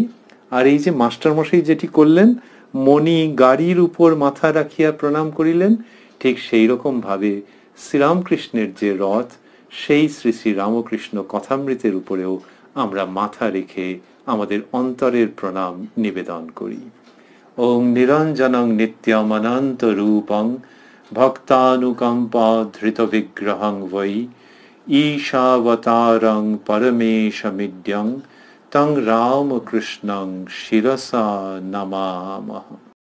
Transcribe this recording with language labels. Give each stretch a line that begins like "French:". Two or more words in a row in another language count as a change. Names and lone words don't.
Bangla: আর এই যে মাস্টারমশাই যেটি করলেন, মণি গাড়ির উপর মাথা রাখিয়া প্রণাম করিলেন, ঠিক সেই রকম ভাবে শ্রীরামকৃষ্ণের যে রথ, সেই শ্রী শ্রী রামকৃষ্ণ কথামৃতের উপরেও আমরা মাথা রেখে আমাদের অন্তরের প্রণাম নিবেদন করি।
Sanskrit: ওং নিরঞ্জনং নিত্যম অনন্ত রূপং ভক্তানুকম্পা ধৃত বিগ্রহং বৈ ঈশাবতারং পরমেশমিদ্যং তং রামকৃষ্ণং শিরসা নমামহ।